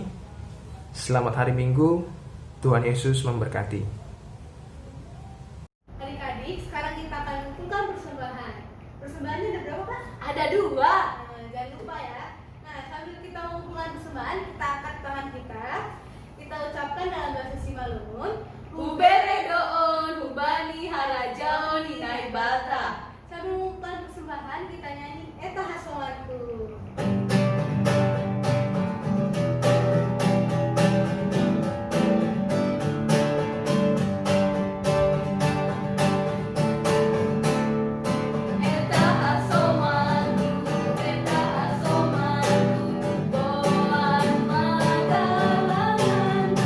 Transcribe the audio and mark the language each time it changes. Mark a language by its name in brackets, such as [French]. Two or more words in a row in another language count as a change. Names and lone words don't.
[Indonesian] Selamat hari Minggu, Tuhan Yesus memberkati. Adik-adik, sekarang kita akan mengumpulkan persembahan. Persembahannya ada berapa, Pak? Ada 2. Jangan lupa ya. Nah, sambil kita mengumpulkan persembahan, kita angkat tangan kita. Kita ucapkan dalam bahasa Simalungun, [Batak Simalungun] Hubere doon, hubani harajaon inai bata. [Indonesian] sambil mengumpulkan persembahan, kita nyanyi Eta Hasolanku. [Batak Simalungun] Eta hasomanku, eta hasomanku, boan magalanganku.